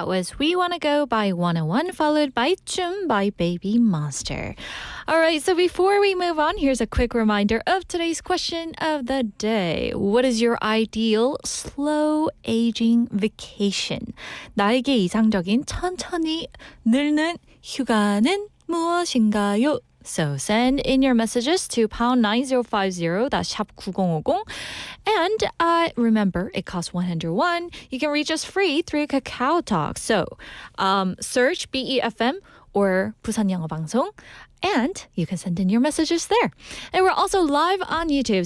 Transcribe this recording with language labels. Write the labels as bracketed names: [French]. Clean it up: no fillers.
[English] That was We Wanna Go by 101, followed by Chum by BABYMONSTER. All right, so before we move on, here's a quick reminder of today's question of the day. What is your ideal slow aging vacation? [Korean] 나에게 이상적인 천천히 늙는 휴가는 무엇인가요? [English] So send in your messages to pound 9050, that's 샵 9050. And remember, it costs 101. You can reach us free through Kakao Talk. So search BEFM or 부산영어방송. And you can send in your messages there. And we're also live on YouTube.